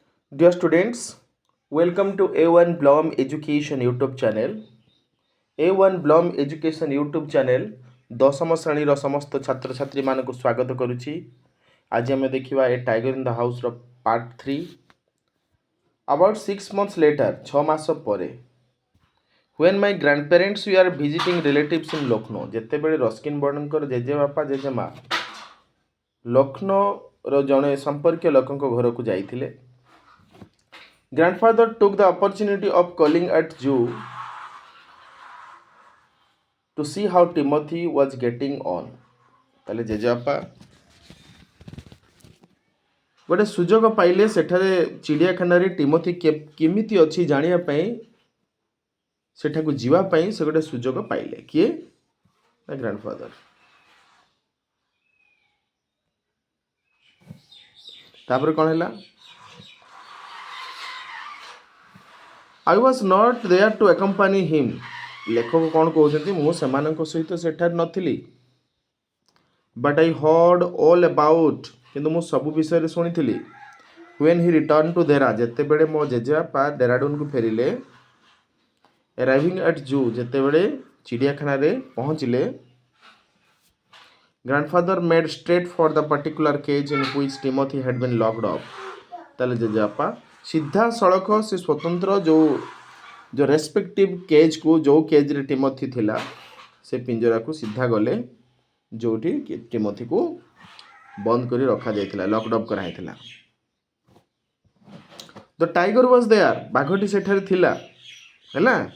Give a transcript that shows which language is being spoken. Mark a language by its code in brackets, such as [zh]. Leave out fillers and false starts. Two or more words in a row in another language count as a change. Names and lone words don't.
[en] Dear students, welcome to A1 Blom Education YouTube channel. [or] A1 Blom Education YouTube channel ଦଶମ ଶ୍ରେଣୀର ସମସ୍ତ ଛାତ୍ରଛାତ୍ରୀମାନଙ୍କୁ ସ୍ୱାଗତ କରୁଛି। ଆଜି ଆମେ ଦେଖିବା ଏ ଟାଇଗର ଇନ୍ ଦ ହାଉସ୍ର ପାର୍ଟ 3। [en] About 6 months later, [or] 6 ମାସ ପରେ, [en] when my grandparents were visiting relatives in Lucknow, [or] ଯେତେବେଳେ ରସ୍କିନ୍ ବର୍ଡ଼ଙ୍କର ଜେଜେବାପା ଜେଜେମା ଲକ୍ଷ୍ନୌର ଜଣେ ସମ୍ପର୍କୀୟ ଲୋକଙ୍କ ଘରକୁ ଯାଇଥିଲେ, [en] grandfather took the opportunity of calling at Zoo to see how Timothy was getting on. [or] ତାହେଲେ ଜେଜେବାପା ଗୋଟେ ସୁଯୋଗ ପାଇଲେ ସେଠାରେ ଚିଡ଼ିଆଖାନାରେ ଟିମୋଥି କେମିତି ଅଛି ଜାଣିବା ପାଇଁ, ସେଠାକୁ ଯିବା ପାଇଁ ସେ ଗୋଟେ ସୁଯୋଗ ପାଇଲେ। କିଏ? ଗ୍ରାଣ୍ଡଫାଦର। ତାପରେ କ'ଣ ହେଲା? [en] I was not there to accompany him. [or] ଲେଖକ କ'ଣ କହୁଛନ୍ତି? ମୁଁ ସେମାନଙ୍କ ସହିତ ସେଠାରେ ନଥିଲି, [en] but I heard all about, [or] କିନ୍ତୁ ମୁଁ ସବୁ ବିଷୟରେ ଶୁଣିଥିଲି। [en] when he returned to Dehra, [or] ଯେତେବେଳେ ମୋ ଜେଜେବାପା ଡେରାଡୁନକୁ ଫେରିଲେ, [en] arriving at zoo, [or] ଯେତେବେଳେ ଚିଡ଼ିଆଖାନାରେ ପହଞ୍ଚିଲେ, [en] grandfather made straight for the particular cage in which Timothy had been locked up. [or] ତାହେଲେ ଜେଜେବାପା ସିଧାସଳଖ ସେ ସ୍ୱତନ୍ତ୍ର ଯେଉଁ [en] respective cageକୁ, [or] ଯେଉଁ କେଜ୍ରେ ଟିମୋଥି ଥିଲା, ସେ ପିଞ୍ଜରାକୁ ସିଧା ଗଲେ ଯେଉଁଠି ଟିମୋଥିକୁ ବନ୍ଦ କରି ରଖାଯାଇଥିଲା, [en] locked up [or] କରାଯାଇଥିଲା। [en] The tiger was there, [or] ବାଘଟି ସେଠାରେ ଥିଲା, ହେଲା।